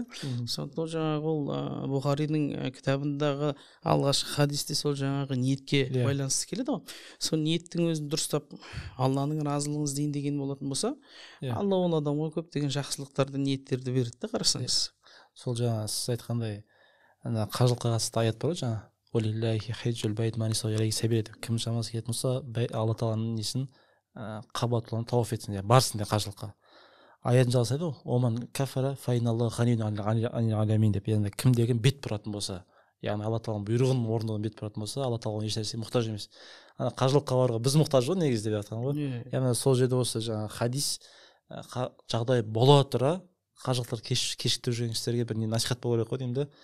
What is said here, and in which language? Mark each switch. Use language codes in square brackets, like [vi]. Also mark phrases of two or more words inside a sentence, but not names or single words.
[kk] Сондықтан жаңағы ол Бұхаридің кітабындағы алғашқы хадисте сол жаңағы ниетке байланысты келеді ғой. Сол ниеттің өзін дұрыстап Алланың разылығын іздейін деген болатын болса, Алла ол адамға көптеген жақсылықтарды, ниеттерді береді де, қарасаңыз. Сол жаңа сіз айтқандай, қажылыққа қатысты аят бар ғой, жаңа [ar] «ولله حج البيت من استطاع إليه سبيلا» [kk] деп, кім шамасы келетін болса, Алла тағаланың несін Қабатулан тауаф етсін, барсын де қажылыққа. Аятын жалғасайды ғой, [ar] ومن كفر فإن الله غني عن العالمين [kk] деп, яғни кім деген бет бұратын болса, яғни Алла тағаланың бұйрығын орындаудан бет бұратын болса, Алла тағала еш нәрсеге мұқтаж емес. Қажылыққа баруға біз мұқтаж ғой негізі деп жатқан ғой. Яғни сол жерде осы жаңағы хадис жағдай бола тұра қажылықтар кешіктіріп жүрген кісілерге бір насихат болу керек қой деймін да.